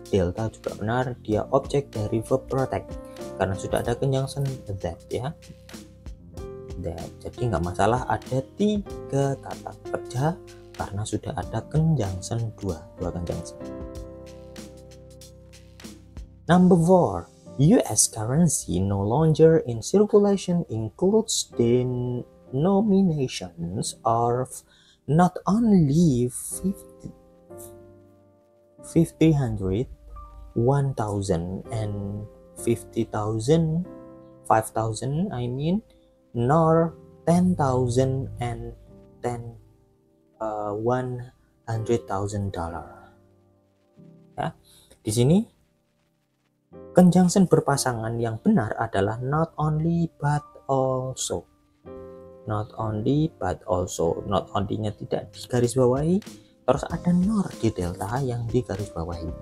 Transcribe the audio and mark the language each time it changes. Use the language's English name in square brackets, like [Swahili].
[Indonesian] Delta juga benar, dia objek dari verb protect karena sudah ada conjunction that, ya. That. Jadi nggak masalah ada 3 kata kerja karena sudah ada conjunction 2 conjunction. [English] Number 4, US currency no longer in circulation includes denominations of not only 50, 100, 1000 and 50,000, 5,000 I mean, nor 10,000 and 100,000 dollar. [Indonesian] Ya, di sini conjunction berpasangan yang benar adalah not only but also. Not only but also. Not only-nya tidak digarisbawahi, terus ada nor di delta yang digarisbawahi.